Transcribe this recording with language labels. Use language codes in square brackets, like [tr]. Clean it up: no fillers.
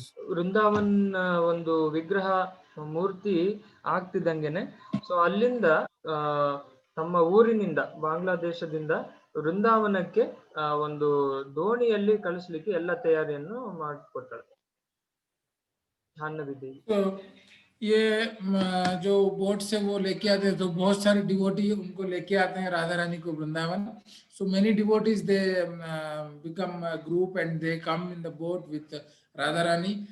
[kn] ವೃಂದಾವನ್ ಒಂದು ವಿಗ್ರಹ ಮೂರ್ತಿ ಆಗ್ತಿದ್ದಂಗೆನೆ ಸೊ ಅಲ್ಲಿಂದ ತಮ್ಮ ಊರಿನಿಂದ ಬಾಂಗ್ಲಾದೇಶದಿಂದ ವೃಂದಾವನಕ್ಕೆ ಒಂದು ದೋಣಿಯಲ್ಲಿ ಕಳಿಸ್ಲಿಕ್ಕೆ ಎಲ್ಲ ತಯಾರಿಯನ್ನು ಮಾಡಿಕೊಡ್ತಾರೆ ಜಾಹ್ನವಿ ದೇವಿ. [hi] तो ये जो बोट से वो लेके आते हैं, तो बहुत सारे डिवोटी उनको लेके आते हैं राधा रानी को Vrindavan. [en] So many devotees they become a group and they come in the boat with Radha Rani.